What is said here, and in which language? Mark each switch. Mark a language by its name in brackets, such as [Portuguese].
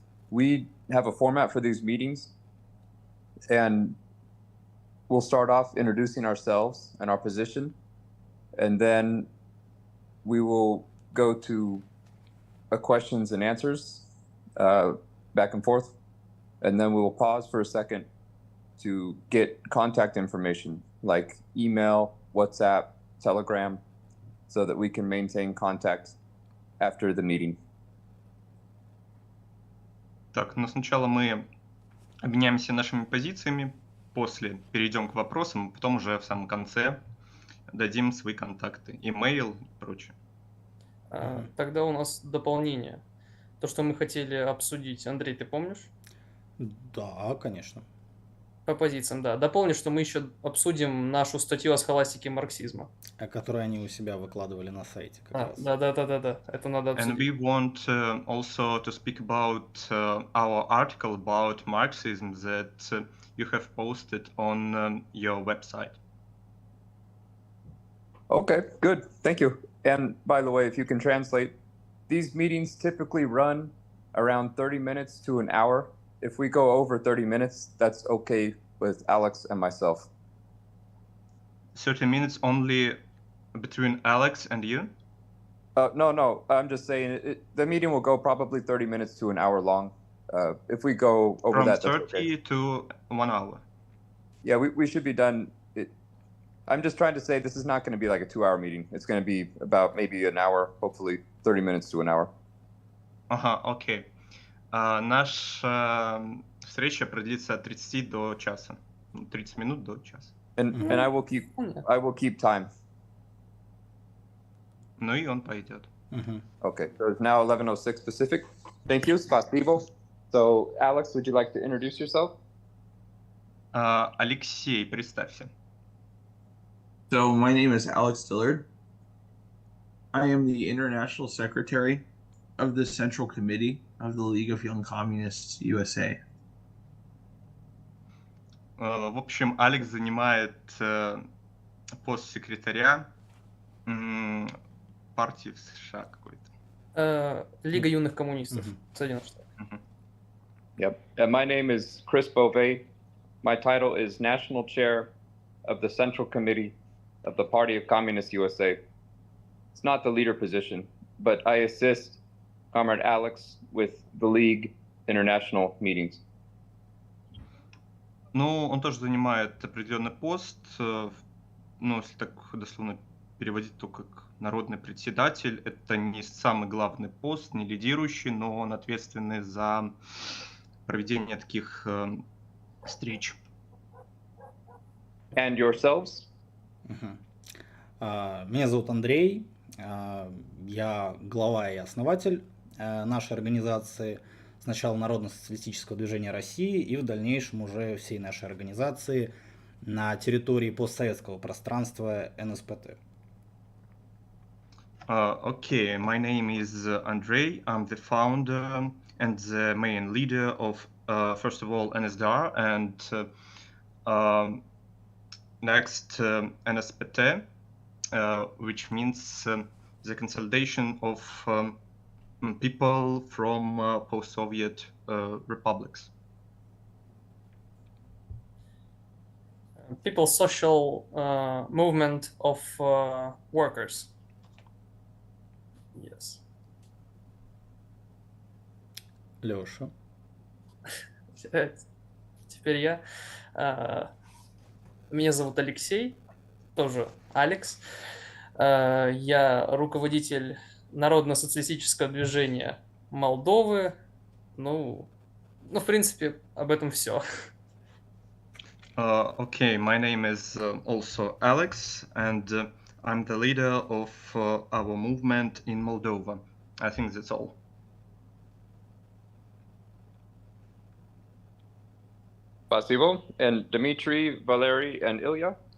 [English] We have a format for these meetings, and we'll start off introducing ourselves and our position, and then we will go to a questions and answers back and forth, and then we will pause for a second to get contact information like email, WhatsApp, Telegram, so that we can maintain contact after the meeting. [Russian] Так, но сначала мы обменяемся нашими позициями, после перейдем к вопросам, а потом уже в самом конце дадим свои контакты, имейл и прочее. Тогда у нас дополнение. То, что мы хотели обсудить. Андрей, ты помнишь? Да, конечно. По позициям, да. Дополню, что мы еще обсудим нашу статью о схоластике марксизма. Которую они у себя выкладывали на сайте. Да. Это надо обсудить. [English] And we want also to speak about our article about Marxism that you have posted on your website. Okay, good. Thank you. And by the way, if you can translate, these meetings typically run around 30 minutes to an hour. If we go over 30 minutes, that's okay with Alex and myself. 30 minutes only between Alex and you? No. I'm just saying the meeting will go probably 30 minutes to an hour long. If we go over From that, 30 okay. to 1 hour. Yeah, we should be done. I'm just trying to say this is not going to be like a 2-hour meeting. It's going to be about maybe an hour, hopefully 30 minutes to an hour. [Russian] Окей. Наша встреча продлится от 30 до часа. 30 минут до часа. [English] And I will keep time. [Russian] Ну и он пойдет. [English] Okay, so it's now 11:06 Pacific. Thank you, Spasibo. So, Alex, would you like to introduce yourself? [Russian] Алексей, представься. [English] So my name is Alex Dillard. I am the International Secretary of the Central Committee of the League of Young Communists USA. [Russian] В общем, Алекс занимает пост секретаря партии в США какой-то. Лига юных коммунистов Соединенных Штатов. [English] Yep. And my name is Chris Beauvais. My title is National Chair of the Central Committee of the Party of Communists USA. It's not the leader position, but I assist Comrade Alex with the League international meetings. [Russian] Ну, он тоже занимает определенный пост, ну, если так дословно переводить, то как народный председатель. Это не самый главный пост, не лидирующий, но он ответственный за проведение таких встреч. [English] And yourselves? [Russian] Меня зовут Андрей, я глава и основатель нашей организации, сначала Народно-социалистического движения России и в дальнейшем уже всей нашей организации на территории постсоветского пространства НСПТ. [English] Okay, my name is Andrei. I'm the founder and the main leader of, first of all, NSDR and next НСПТ, which means the consolidation of people from post-Soviet republics. People's Social Movement of Workers. Yes. [Russian] Леша. Теперь я. Меня зовут Алексей, тоже Алекс. Я руководитель Народно-социалистического движения Молдовы. Ну, в принципе, об этом все. [English] Okay, my name is also Alex, and I'm the leader of our movement in Moldova. I think that's all. Spasibo. And Dmitry, Valery, and Ilya?